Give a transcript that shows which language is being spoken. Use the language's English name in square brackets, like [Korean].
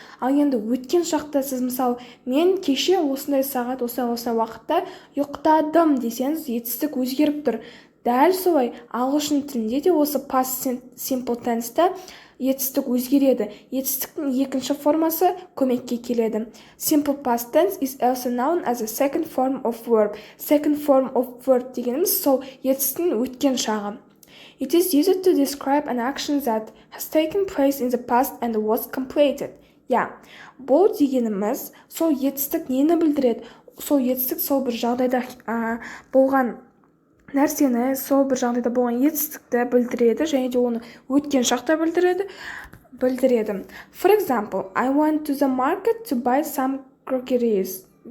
[Kazakh] Ал енді өткен шақта сіз, мысалы, мен кеше осындай сағат, осындай уақытта ұйықтадым десеңіз, етістік өзгеріп тұр. Дәл солай ағылшын тілінде де осы past simple tense'та етістік өзгереді. Етістіктің екінші формасы көмекке келеді. [English] Simple past tense is also known as a second form of verb. Second form of verb [Kazakh] дегеніміз сол етістіктің өткен шағы. [English] It is used to describe an action that has taken place in the past and was completed. [Kazakh] Бұл дегеніміз сол етістік нені білдіреді? Сол етістік сол бір жағдайда болған нәрсені, сол бір жағдайда болған етістікті білдіреді, және де оны өткен шақта білдіреді. [English] For example, I went to the market to buy some groceries.